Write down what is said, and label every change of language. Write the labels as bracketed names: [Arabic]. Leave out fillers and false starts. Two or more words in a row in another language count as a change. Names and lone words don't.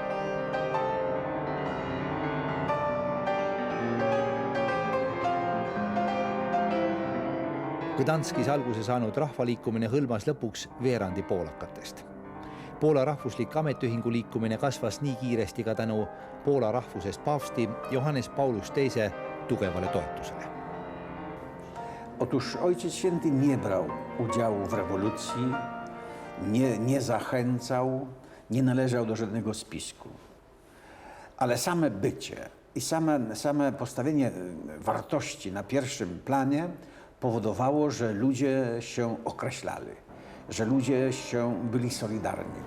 [Estonian] Gdanskis alguse saanud rahvaliikumine hõlmas lõpuks veerandi poolakatest. Poola rahvuslik ametiühingu liikumine kasvas nii kiiresti ka tänu Poola rahvusest paavsti Johannes Paulus II tugevale toetusele. [Polish] Otóż Ojciec Święty nie brał udziału w rewolucji, nie zachęcał, nie należał do żadnego spisku. Ale same bycie i same postawienie wartości na pierwszym planie powodowało, że ludzie się określali, że ludzie byli solidarni.